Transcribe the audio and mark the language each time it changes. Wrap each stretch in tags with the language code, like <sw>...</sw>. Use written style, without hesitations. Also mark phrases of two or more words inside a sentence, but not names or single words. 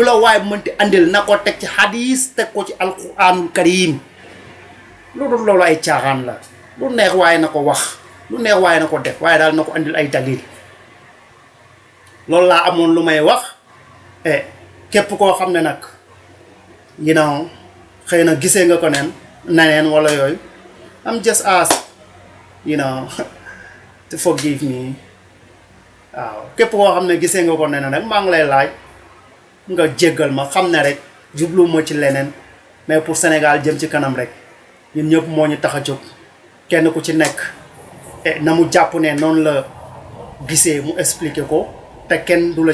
<wo>la waay mënti andil na ko teg ci hadis teg ko ci alxuraanul karim loolu ay caaxaan la lu neex waaye na ko wax lu neex waaye na ko def waaye daal na ko andil ay dalil loolu laa amoon lu may wax képp koo xam ne nag</wo> <en>you know</en> <wo>xëy na gisee nga ko neneen wala yooyu</wo> <en>I'm just ask to forgive me</en> <wo>waaw képp koo xam ne gisee nga ko neneen rek maa ngi lay laaj nga jéggal ma xam ne rek jubluwuma ci leneen mais pour Sénégal jëm ci kanam rek ñun ñëpp moo ñu tax a jóg kenn ku ci nekk na mu jàpp ne noonu la gisee mu expliquer ko te kenn du la</wo>